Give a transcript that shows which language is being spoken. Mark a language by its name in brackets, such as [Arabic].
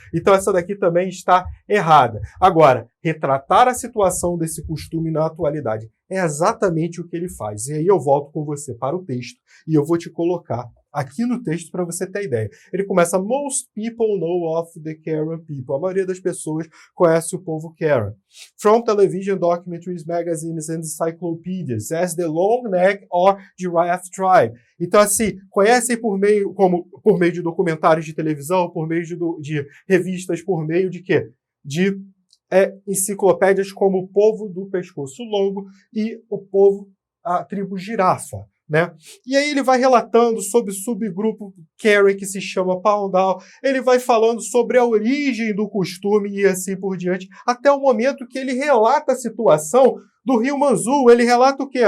[Portuguese] Então essa daqui também está errada. Agora, retratar a situação desse costume na atualidade é exatamente o que ele faz. E aí eu volto com você para o texto e eu vou te colocar aqui no texto para você ter ideia. Ele começa, [English] most people know of the Karen people. [Portuguese] A maioria das pessoas conhece o povo Karen. [English] From television, documentaries, magazines and encyclopedias as the long neck or giraffe tribe. [Portuguese] Então, assim, conhecem por meio de documentários de televisão, por meio de revistas, por meio de quê? De enciclopédias como o povo do pescoço longo e a tribo girafa. Né? E aí ele vai relatando sobre o subgrupo Karen que se chama Paundal, ele vai falando sobre a origem do costume e assim por diante, até o momento que ele relata a situação do Rio Manzul, ele relata o quê?